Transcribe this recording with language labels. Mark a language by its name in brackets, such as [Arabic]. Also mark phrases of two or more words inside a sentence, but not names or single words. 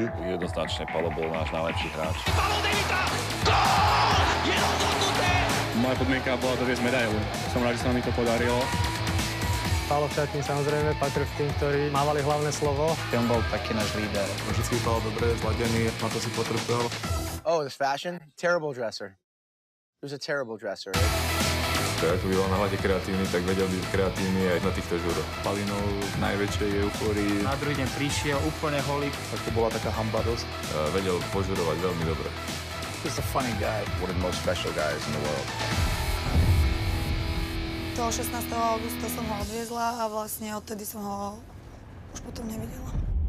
[Slovak] Jednoznačne Palo bol náš najlepší hráč. Palo Demitra! Gól! Je rozhodnuté! Moja podmienka bola doviesť medailu. Som rád, že sa mi to podarilo. Palo v šatni samozrejme patril k tým, ktorí mávali hlavné slovo. On bol taký náš líder. Vždycky vypadal dobre, zladený, na to si potrpel. [English] Oh, this fashion? Terrible dresser. He was a terrible dresser. [Slovak] Ako by bol na hľade kreatívny, tak vedel byť kreatívny aj na týchto žúroch. Palinov v najväčšej eufórii. Na druhý deň prišiel úplne holý. Tak to bola taká hanba dosť. Vedel požurovať veľmi dobre. [English] He's a funny guy. One of the most special guys in the world. [Slovak] Toho 16. augusta som ho odviezla a vlastne odtedy som ho už potom nevidela.